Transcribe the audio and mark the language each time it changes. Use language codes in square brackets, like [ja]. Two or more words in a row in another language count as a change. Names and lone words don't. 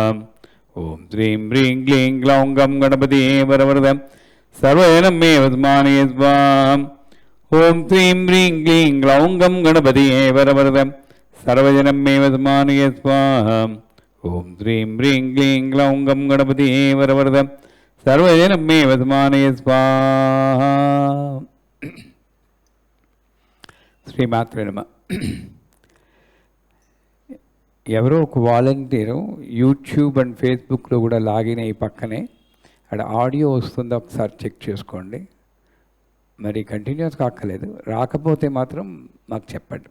[sa] ॐ श्रीं ह्रीं क्लीं ग्लौं गं गणपतिये वरवरद सर्वजनं मे अस्मानि स्वाहा। ॐ श्रीं ह्रीं क्लीं ग्लौं गं गणपतिये वरवरद सर्वजनं मे अस्मानि स्वाहा। ॐ श्रीं ह्रीं क्लीं ग्लौं गं गणपतिये वरवरद सर्वजनं मे अस्मानि स्वाहा। శ్రీమాత్రే నమః. [te] ఎవరో ఒక వాలంటీరు యూట్యూబ్ అండ్ ఫేస్బుక్లో కూడా లాగిన్ అయ్యి పక్కనే అక్కడ ఆడియో వస్తుందో ఒకసారి చెక్ చేసుకోండి. మరి కంటిన్యూస్ కాక్కలేదు, రాకపోతే మాత్రం మాకు చెప్పండి.